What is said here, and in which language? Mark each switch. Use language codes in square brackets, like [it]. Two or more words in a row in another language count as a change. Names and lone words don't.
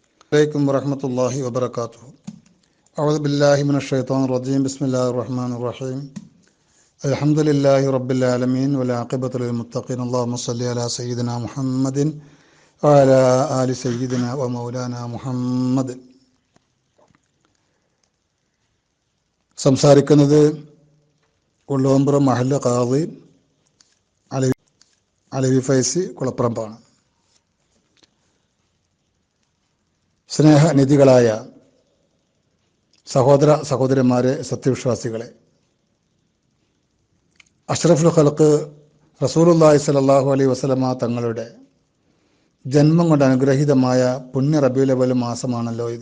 [ar] عليكم ورحمة الله وبركاته. أعوذ بالله من الشيطان الرجيم. بسم الله الرحمن الرحيم. الحمد لله رب العالمين والعاقبة للمتقين. اللهم صل على سيدنا محمد وعلى آل سيدنا ومولانا محمد. [ml] സംസാരിക്കുന്നത് ഉള്ളോമ്പ്രം മഹല്ല് ഖാദി അലവി ഫൈസി കുളപ്പറമ്പാണ്. സ്നേഹനിധികളായ സഹോദര സഹോദരന്മാരെ, സത്യവിശ്വാസികളെ, [ar] أشرف الخلق رسول الله صلى الله عليه وسلم [ml] തങ്ങളുടെ ജന്മം കൊണ്ട് അനുഗ്രഹീതമായ പുണ്യ റബീഉൽ അവ്വൽ മാസമാണല്ലോ ഇത്.